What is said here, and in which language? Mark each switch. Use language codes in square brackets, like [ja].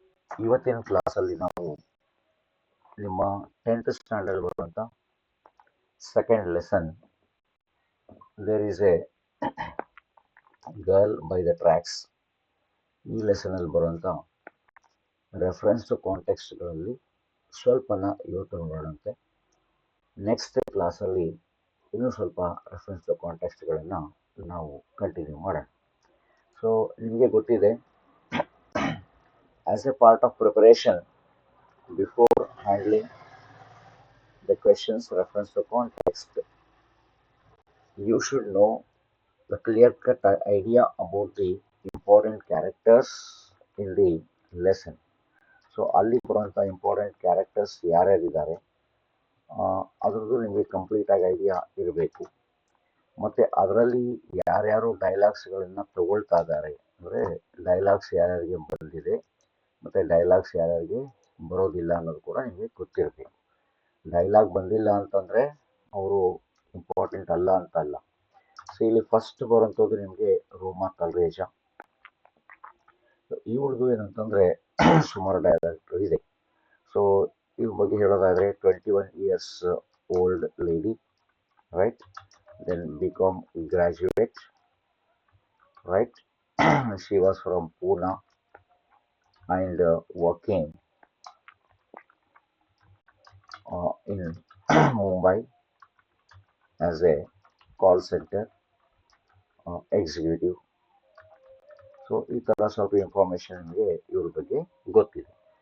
[kn] ಇವತ್ತಿನ ಕ್ಲಾಸಲ್ಲಿ ನಾವು ನಿಮ್ಮ 10th ಸ್ಟ್ಯಾಂಡರ್ಡ್ ಬರುವಂಥ second lesson there is A girl by the tracks ಈ ಲೆಸನಲ್ಲಿ ಬರುವಂಥ ರೆಫರೆನ್ಸ್ ಟು ಕಾಂಟೆಕ್ಸ್ಟ್ಗಳಲ್ಲಿ ಸ್ವಲ್ಪನ ಇವತ್ತು ನೋಡೋಣಂತೆ. ನೆಕ್ಸ್ಟ್ ಕ್ಲಾಸಲ್ಲಿ ಇನ್ನೂ ಸ್ವಲ್ಪ ರೆಫರೆನ್ಸ್ ಟು ಕಾಂಟೆಕ್ಸ್ಟ್ಗಳನ್ನು ನಾವು ಕಂಟಿನ್ಯೂ ಮಾಡೋಣ. ಸೊ ನಿಮಗೆ ಗೊತ್ತಿದೆ, [en] as a part of preparation before handling the questions reference to context, you should know the clear-cut idea about the important characters in the lesson. [kn] So ಅಲ್ಲಿ ಬರುವಂಥ important characters ಯಾರ್ಯಾರಿದ್ದಾರೆ ಅದರದ್ದು ನಿಮಗೆ ಕಂಪ್ಲೀಟಾಗಿ idea ಇರಬೇಕು. ಮತ್ತು ಅದರಲ್ಲಿ ಯಾರ್ಯಾರು ಡೈಲಾಗ್ಸ್ಗಳನ್ನು ತಗೊಳ್ತಾ ಇದ್ದಾರೆ, ಅಂದರೆ ಡೈಲಾಗ್ಸ್ ಯಾರ್ಯಾರಿಗೆ ಬಂದಿದೆ ಮತ್ತು ಡೈಲಾಗ್ಸ್ ಯಾರ್ಯಾರಿಗೆ ಬರೋದಿಲ್ಲ ಅನ್ನೋದು ಕೂಡ ನಿಮಗೆ ಗೊತ್ತಿರಬೇಕು. ಡೈಲಾಗ್ ಬಂದಿಲ್ಲ ಅಂತಂದರೆ ಅವರು ಇಂಪಾರ್ಟೆಂಟ್ ಅಲ್ಲ ಅಂತ ಅಲ್ಲ. ಸೊ ಇಲ್ಲಿ ಫಸ್ಟ್ ಬರುವಂಥದ್ದು ನಿಮಗೆ ರೋಮಾ ತಲ್ರೇಜ. ಇವ್ರದ್ದು ಏನಂತಂದರೆ ಸುಮಾರು ಡೈಲಾಗ್ ಇದೆ. ಸೊ ಇವ್ರ ಬಗ್ಗೆ ಹೇಳೋದಾದರೆ 21 years old lady, right, then BCom graduate, right. [en] She was from Poona and working in Mumbai as a call center executive. [kn] So ಈ ಥರ ಸ್ವಲ್ಪ ಇನ್ಫಾರ್ಮೇಷನ್ ನಿಮಗೆ ಇವ್ರ ಬಗ್ಗೆ ಗೊತ್ತಿದೆ.